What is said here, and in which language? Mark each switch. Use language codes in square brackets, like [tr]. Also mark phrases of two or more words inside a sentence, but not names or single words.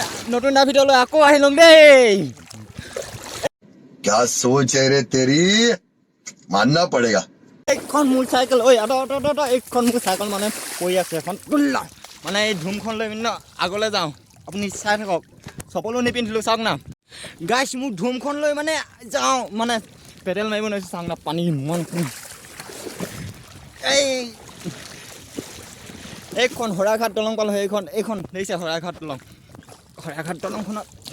[as] নতুন এটা ভিডিঅ' লৈ আকৌ আহি ল'ম দেই। [hi] क्या सोच है रे तेरी मानना पड़ेगा। [as] এইখন মোৰ চাইকেল ঐ এইখন মোৰ চাইকেল মানে পৰি আছে এখন মানে এই ধুমখন লৈ পিনে আগলৈ যাওঁ। আপুনি চাই থাকক চপলো নিপিন্ধিলোঁ চাওক না গাইছ মোক ধুমখন লৈ মানে যাওঁ মানে পেডেল মাৰিব নোৱাৰিছোঁ চাওক না পানী ইমান এইখন শৰাইঘাট দলং পালোঁ এইখন দেখিছে শৰাইঘাট দলংখনত